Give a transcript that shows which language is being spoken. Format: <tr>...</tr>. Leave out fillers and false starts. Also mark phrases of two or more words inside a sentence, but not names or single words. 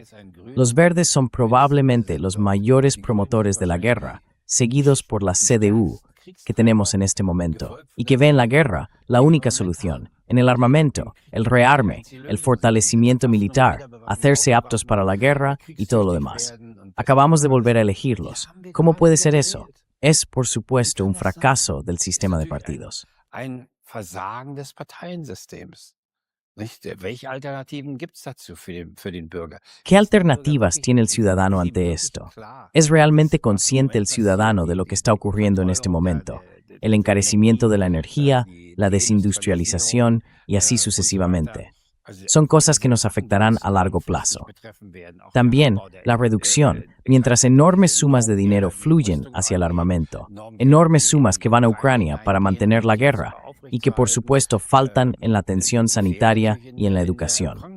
<es>Los verdes son probablemente los mayores promotores de la guerra, seguidos por la CDU, que tenemos en este momento, y que ve en la guerra la única solución, en el armamento, el rearme, el fortalecimiento militar, hacerse aptos para la guerra y todo lo demás. Acabamos de volver a elegirlos. ¿Cómo puede ser eso? Es, por supuesto, un fracaso del sistema de partidos.</es> <de>Ein Versagen des Parteiensystems. Nicht? Welche Alternativen gibt es dazu für den Bürger?</de> <es>¿Qué alternativas tiene el ciudadano ante esto? ¿Es realmente consciente el ciudadano de lo que está ocurriendo en este momento? El encarecimiento de la energía, la desindustrialización y así sucesivamente. Son cosas que nos afectarán a largo plazo. También la reducción, mientras enormes sumas de dinero fluyen hacia el armamento, enormes sumas que van a Ucrania para mantener la guerra y que por supuesto faltan en la atención sanitaria y en la educación.</es>